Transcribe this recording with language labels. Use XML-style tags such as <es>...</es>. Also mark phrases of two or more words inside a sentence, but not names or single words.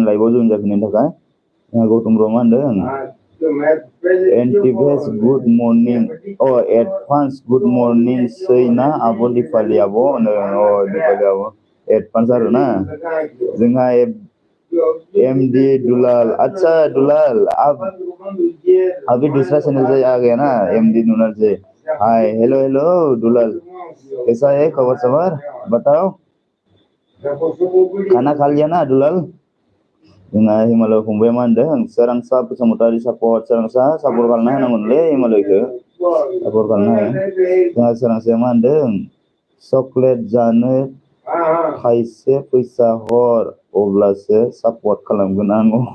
<brx>लाइभआव जइन जाफिननायनि थाखाय गौतम ब्र मा होनदों एन्टिभेस</brx> <en>good morning advance good morning</en> <brx>सै ना आब' दिपालि आब' दिपालि आब' एडभान्स आरो ना जोंहा एमडी दुलाल</brx> <hi>अच्छा दुलाल अभी दूसरा चैनल से आ गया ना एमडी दुलाल से</hi> <en>hi hello</en> <hi>दुलाल कैसा है खबर सबर बताओ खाना खा लिया ना दुलाल</hi> <brx>जोंहा हिमालय फंबाया मा होनदों सोरांसा बसुमतारी सापर्ट सोरांसा सापर्ट खालामना होनांगोनलै हिमालयखौ सापर्ट खालामना हो जोंहा सोरांसाया मा होनदों चक्लेट जानो थाइसे फैसा हर अब्लासो सापर्ट खालामगोन आं</brx>